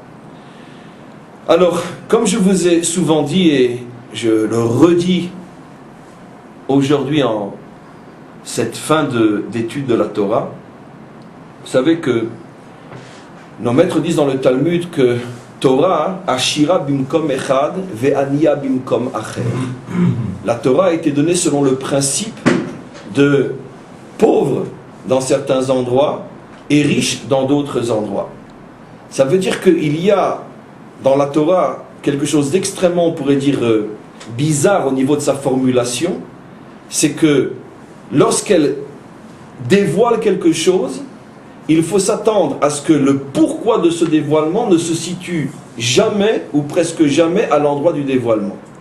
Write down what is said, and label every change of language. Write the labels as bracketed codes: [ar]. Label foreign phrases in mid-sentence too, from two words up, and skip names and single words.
[fr] Alors, comme je vous ai souvent dit, et je le redis aujourd'hui en cette fin d'étude de la Torah, vous savez que nos maîtres disent dans le Talmud que [he] תורה, עשירה במקום אחד, ועניה במקום אחר. [fr] La Torah a été donnée selon le principe de pauvre dans certains endroits et riche dans d'autres endroits. Ça veut dire qu'il y a dans la Torah quelque chose d'extrêmement, on pourrait dire, bizarre au niveau de sa formulation, c'est que lorsqu'elle dévoile quelque chose, il faut s'attendre à ce que le pourquoi de ce dévoilement ne se situe jamais ou presque jamais à l'endroit du dévoilement.